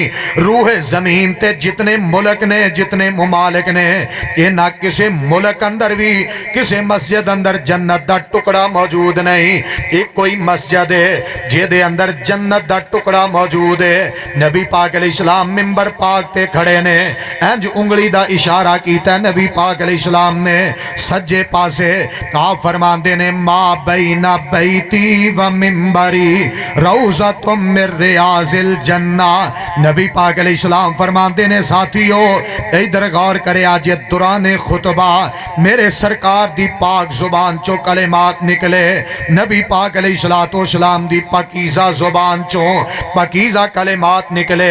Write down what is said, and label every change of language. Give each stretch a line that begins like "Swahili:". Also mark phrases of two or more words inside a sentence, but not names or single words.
Punjabi: روح زمین تے جتنے ملک نے، جتنے ممالک نے، انہاں کسی ملک اندر بھی کسی مسجد اندر جنت دا ٹکڑا موجود نہیں. ایک کوئی مسجد ہے جہدے اندر جنت دا ٹکڑا موجود ہے. نبی پاک علیہ السلام منبر پاک تے کھڑے نے، انج انگلی دا اشارہ کیتا نبی پاک علیہ السلام نے سجے پاسے. آپ فرماندے نے
Arabic: ما بين بيتي و منبري روضة من رياض الجنة.
Punjabi: نبی پاک علیہ السلام فرماندے نے ساتھیوں ادھر غور کرے آج دورانِ خطبہ میرے سرکار دی پاک زبان چوں کلمات نکلے، نبی پاک علیہ الصلوٰۃ والسلام دی پاکیزہ زبان چوں پاکیزہ کلمات نکلے.